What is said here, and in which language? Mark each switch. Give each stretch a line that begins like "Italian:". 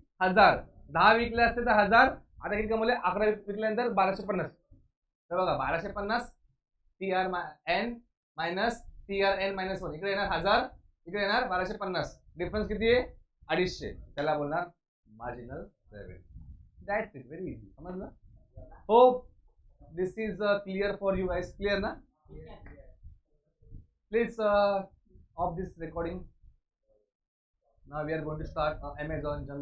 Marathi: 1000. 10 विकले असते तर 1000. आता किती कमवले? 11 विकल्यानंतर 1250. तर बघा 1250 TRN मायनस TRN मायनस 1, इकडे येणार 1000, इकडे येणार 1250. डिफरन्स किती आहे? 250. त्याला बोलणार marginal revenue.
English: That's it, very easy.
Marathi: समजलं?
English: Hope this is clear for you guys.
Marathi: Clear ना?
English: Please off this recording. Now we are going to start Amazon jungle.